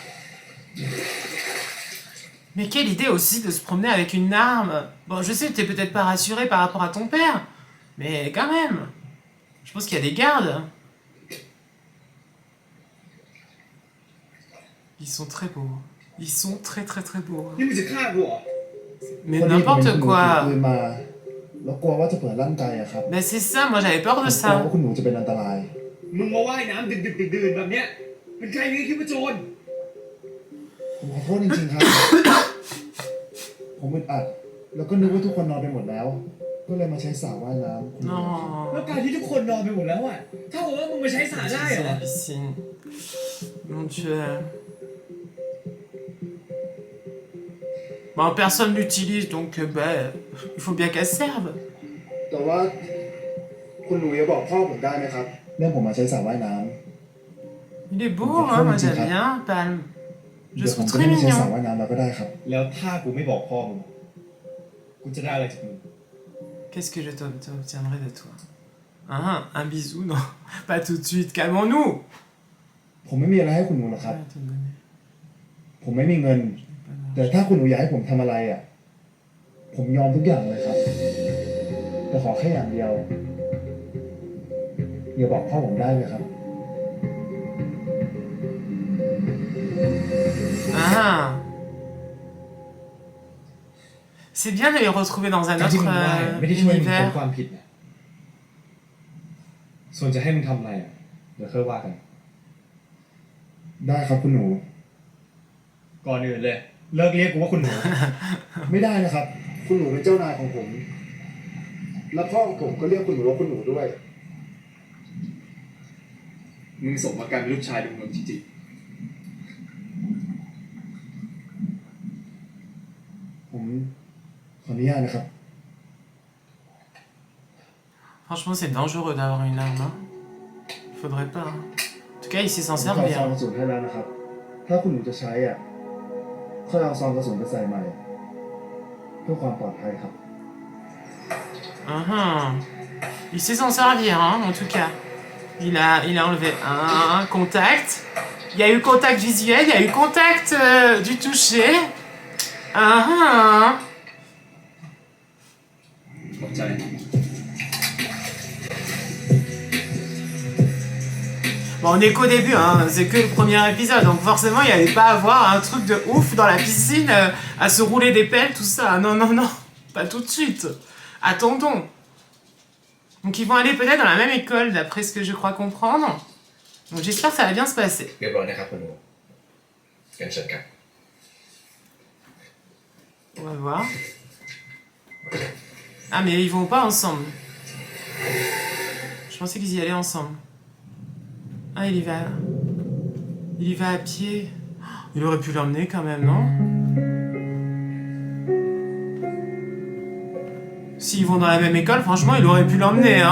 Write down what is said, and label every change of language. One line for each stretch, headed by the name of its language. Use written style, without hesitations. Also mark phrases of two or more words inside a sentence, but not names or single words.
French: Mais quelle idée aussi de se promener avec une arme. Bon, je sais que t'es peut-être pas rassuré par rapport à ton père, mais quand même. Je pense qu'il y a des gardes. Ils sont très beaux. Ils sont très très très beaux.
Thai: นี่มึงจะฆ่ากูเหรอ
French: Mais n'importe quoi.
Thai: แล้วกลัวว่าจะเปิดร่างกายอะครับ
French: Mais c'est ça, moi j'avais peur de
Thai: กลัว
French: ça.
Thai: ว่าคุณหนูจะเป็นอันตราย มึงมาว่ายน้ำดึกๆดื่นๆแบบเนี้ยเป็นใครนี่คิดว่าโจรผมขอโทษจริงๆครับ ผมอึดอัดแล้วก็นึกว่าทุกคนนอนไปหมดแล้ว ก็เลยมาใช้สระว่ายน้ำ
French: Non.
Thai: แล้วการที่ทุกคนนอนไปหมดแล้วอ่ะเท่ากับว่ามึงมาใช้สระได้เหร
French: C'est
Thai: อ
French: la piscine. Mon Dieu. Bon, personne l'utilise, donc bah, il faut bien qu'elle serve.
Thai: แต่ว่าคุณหนูจะบอกพ่อผมได้ไหมครับเรื่องผมมาใช้สระว่ายน้
French: Il est beau, hein, moi j'aime bien, Palm.
Thai: ำ
French: Je
Thai: เดี๋ยวผม
French: trouve
Thai: จะ
French: très
Thai: ได้ไม่ใช้สระ
French: mignon.
Thai: ว่ายน้ำแล้วก็ได้ครับ แล้วถ้ากูไม่บอกพ่อมึงกูจะได้อะไรจากมึง
French: Qu'est-ce que je t'obtiendrai de toi? Un bisou, non. Pas tout de suite, calmons-nous.
Thai: ผมไม่มีอะไรให้คุณหนูหรอกครับ ผมไม่มีเงิน แต่ถ้าคุณหนูอยากให้ผมทำอะไรอ่ะ ผมยอมทุกอย่างเลยครับ แต่ขอแค่อย่างเดียว อย่าบอกพ่อผมได้ไหมครับ
French: C'est bien de les retrouver dans un
Thai: การที่
French: autre
Thai: มึงได้ไม่ได้ช่วยมึงพ้น
French: univers.
Thai: ความผิดเนี่ยส่วนจะให้มึงทำอะไรอ่ะ เดี๋ยวค่อยว่ากัน ได้ครับคุณหนู ก่อนอื่นเลย เลิกเรียกกูว่าคุณหนู ไม่ได้นะครับ คุณหนูเป็นเจ้านายของผม และพ่อของผมก็เรียกคุณหนูว่าคุณหนูด้วย มึงสมกับการเป็นลูกชายดวงเมืองจริงๆผมขออนุญาตนะครับ
French: Franchement, c'est dangereux d'avoir une arme. Hein. Faudrait pas. Hein. En tout cas, il sait s'en
Thai: ผมขอ
French: servir.
Thai: ซองกระสุนให้แล้วนะครับ ถ้าคุณหนูจะใช้อ่ะค่อยเอาซองกระสุนไปใส่ใหม่ เพื่อความปลอดภัยครับ
French: Il sait s'en servir, hein, en tout cas. Il a enlevé un contact. Il y a eu contact visuel, il y a eu contact du toucher.
Thai: ขอบใจ
French: Bon, on est qu'au début, hein, c'est que le premier épisode, donc forcément il n'y allait pas avoir un truc de ouf dans la piscine, à se rouler des pelles, tout ça. Non, non, non, pas tout de suite. Attendons. Donc ils vont aller peut-être dans la même école, d'après ce que je crois comprendre. Donc j'espère que ça va bien se passer.
Thai: เรียบร้อยนะครับคุณหนูกันเชิญครับ
French: On va voir. Ah, mais ils vont pas ensemble. Je pensais qu'ils y allaient ensemble. Ah, il y va. Il y va à pied. Il aurait pu l'emmener quand même, non? S'ils vont dans la même école, franchement, il aurait pu l'emmener, hein.